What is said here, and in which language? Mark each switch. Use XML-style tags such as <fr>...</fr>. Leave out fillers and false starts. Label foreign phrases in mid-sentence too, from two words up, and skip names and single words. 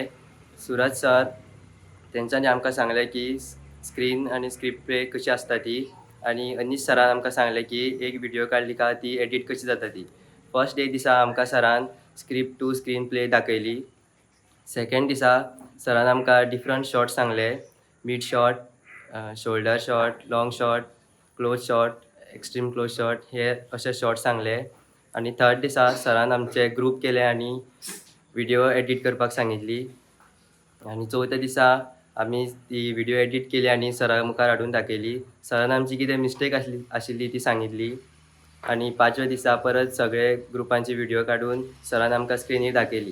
<kok>सुरज सर तेंच्यांनी आमकां सांगलें की स्क्रीन आनी</kok> <en>script play</en> <kok>कशी आसता ती, आनी अनीश सरान आमकां सांगलें की एक व्हिडिओ काडली का ती एडिट कशी जाता ती.</kok> <en>first day</en> <kok>दिसा आमकां सरान</kok> <en>script to screen play</en> <kok>दाखयली. सेकंड दिसा सरान आमकां</kok> <en>different shot</en> <kok>सांगले,</kok> <en>mid shot, shoulder shot, long shot, close shot, extreme close shot,</en> <kok>हे अशे शॉट सांगले. आनी थर्ड दिसा सरान आमचे ग्रूप केले आनी व्हिडिओ एडिट करपाक सांगितली. आनी चवथ्या दिसा आमी ती व्हिडिओ एडिट केली आनी सरा मुखार हाडून दाखयली. सरान आमची कितें मिस्टेक आशिल्ली ती सांगितली. आनी 5व्या दिसा परत सगळे ग्रुपांची व्हिडिओ काडून सरान आमकां स्क्रिनीर दाखयली.</kok>